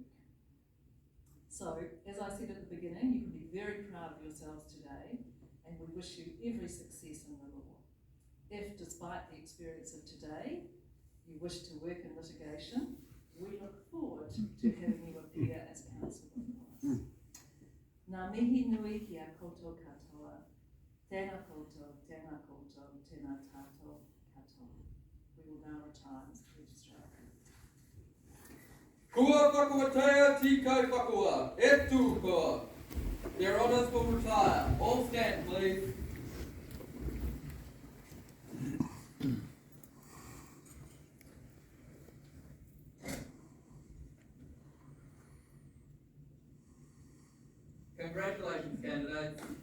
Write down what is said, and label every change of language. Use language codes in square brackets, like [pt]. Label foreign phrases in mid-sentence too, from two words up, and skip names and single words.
[en] So, as I said at the beginning, you can be very proud of yourselves today, and we wish you every success in the law. If, despite the experience of today, you wish to work in litigation, we look forward to having you appear as counsel before us. [mi] Ngā mihi nui ki a koutou katoa. Tēnā koutou, tēnā koutou, tēnā tātou katoa. [en] We will now retire, Mr. Registrar. [mi] Kua whakawatea tikai whakua, e tū koa. [en] Their honours will retire. All stand, please. Congratulations, candidates.